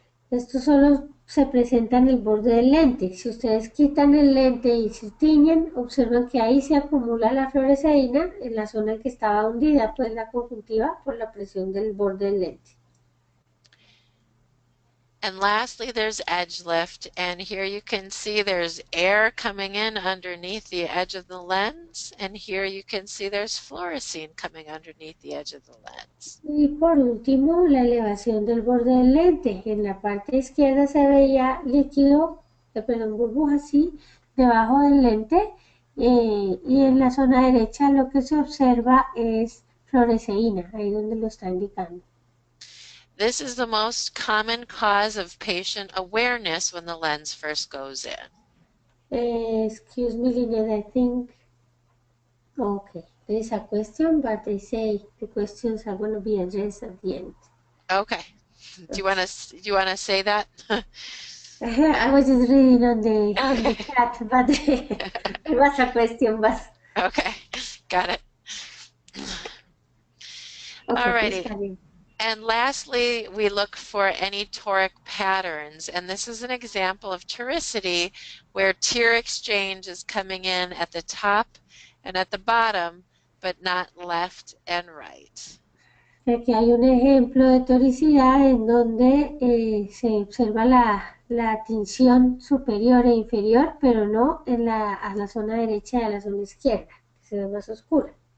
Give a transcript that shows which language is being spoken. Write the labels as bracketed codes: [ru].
[es] Esto solo se presenta en el borde del lente. Si ustedes quitan el lente y se tiñen, observan que ahí se acumula la fluoresceína en la zona en que estaba hundida, pues la conjuntiva, por la presión del borde del lente. [en] And lastly, there's edge lift, and here you can see there's air coming in underneath the edge of the lens, and here you can see there's fluorescein coming underneath the edge of the lens. [es] Y por último, la elevación del borde del lente. En la parte izquierda se veía líquido, perdón, burbujas, sí, debajo del lente, y en la zona derecha lo que se observa es fluoresceína, ahí donde lo está indicando. [en] This is the most common cause of patient awareness when the lens first goes in. Excuse me, Lynette, I think, okay, there is a question, but they say the questions are going to be addressed at the end. Okay. Do you want to say that? I was just reading on the chat, but it was a question, but Okay, got it. okay, Alrighty. please, And lastly, we look for any toric patterns. And this is an example of toricity where tear exchange is coming in at the top and at the bottom, but not left and right. [es] Aquí hay un ejemplo de toricidad en donde se observa la tinción superior e inferior, pero no a la zona derecha y a la zona izquierda, que se ve más oscura.